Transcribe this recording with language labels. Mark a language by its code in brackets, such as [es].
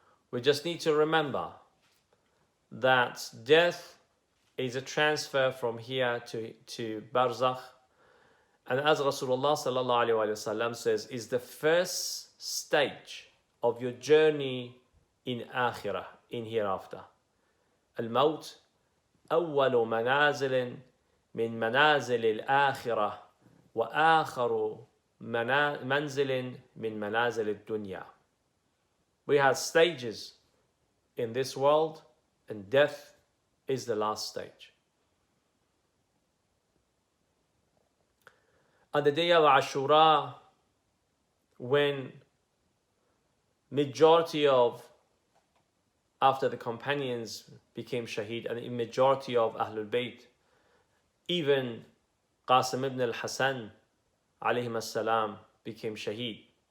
[en] We just need to remember that death is a transfer from here to Barzakh. And as Rasulullah sallallahu alaihi wasallam says, is the first stage of your journey in Akhirah, in hereafter. [ar] Al-Maut أول منازل من منازل الآخرة وآخر منزل من منازل الدنيا. [en] We had stages in this world, and death is the last stage. On the day of Ashura, when majority of, after the companions became shaheed, and the majority of Ahlul Bayt, even Qasim ibn al-Hasan alayhim as-salam, became shaheed.